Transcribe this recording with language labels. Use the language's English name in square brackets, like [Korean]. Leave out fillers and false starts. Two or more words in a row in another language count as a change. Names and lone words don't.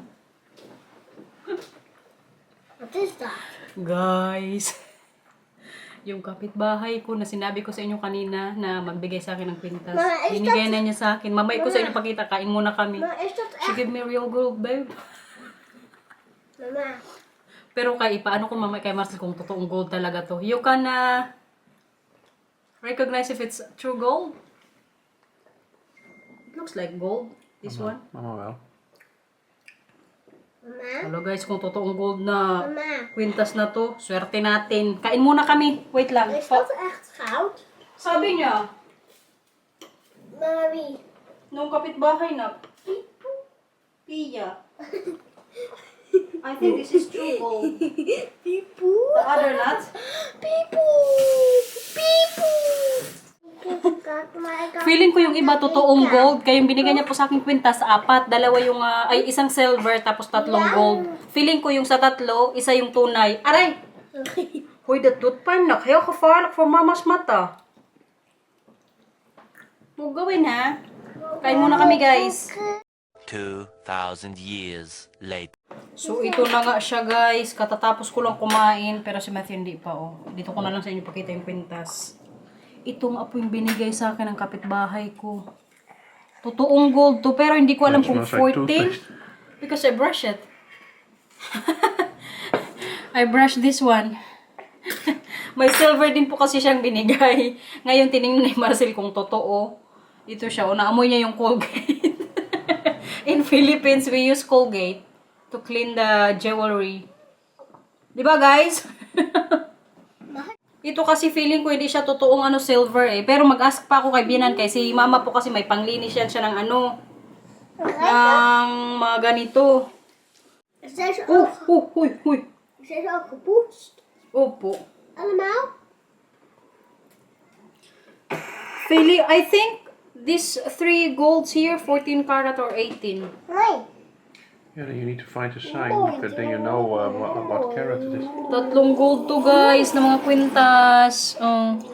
[Dutch] Wat is dat? [Filipino] Guys. Yung kapitbahay ko na sinabi ko sa inyo kanina na magbigay sa akin ng kwintas. [Dutch] Ma, is [Filipino] Binigay na niya sa akin. Mamay ko sa inyo pakita. Kain muna kami. [Dutch] Maar is dat [English] She [Dutch] echt... [English] give me real gold, babe. [Filipino] Mama. Pero paano ko mamay kay Marcel kung totoong gold talaga to? [English] You can recognize if it's true gold. It looks like gold. This one. [Dutch] Mama wel. Mama. [English] Hello guys, [Filipino] kung totoong gold na Mama. kwintas na to, swerte natin. Kain muna kami. Wait lang. [Dutch] Is dat echt goud? [Filipino] Sabi niya, Mami. nung kapitbahay na, Pia. [English] I think this is true gold. Pipo. The other nuts. Pipo. Pipo. [Filipino] Feeling ko yung iba totoong gold. Kaya yung binigay niya po sa akin kwintas, 4. Dalawa yung, isang silver, tapos 3 gold. Feeling ko yung sa 3, isa yung tunay. Aray! Hoy, [Dutch] dat doet pijn nog. Heel gevaarlijk voor mama's mata. [Filipino] Huwag gawin ha. Kain muna kami guys. [English] 2,000 years later. [Filipino] So ito na nga siya guys. Katatapos ko lang kumain. Pero si Matthew hindi pa oh. Dito ko na lang sa inyo pakita yung kwintas. Ito nga po yung binigay sa akin ng kapitbahay ko. Totoong gold to. Pero hindi ko alam [English] It [Filipino] kung [English] smells like 14. toothpaste. Because I brush it. I brush this one. [Filipino] May silver din po kasi siyang binigay. Ngayon tinignan ni Marcel kung totoo. Ito siya. O, naamoy niya yung Colgate. [English] In Philippines, we use Colgate to clean the jewelry. [Filipino] Diba guys? Ito kasi feeling ko hindi siya totoong silver eh. Pero mag-ask pa ako kay Binan kasi si mama po kasi may panglinis yan siya ng ng mga ganito. [Dutch] Is deze Oh, ook, huy. is deze ook gepoetst? [Filipino] Opo. [Dutch] Allemaal? [English] Feeling, I think these 3 golds here, 14 karat or 18. [Dutch] Nee. [English] Yeah, then you need to find the sign. But then you know what carat it is. [Filipino] 3 gold to guys na mga kwintas. Oh,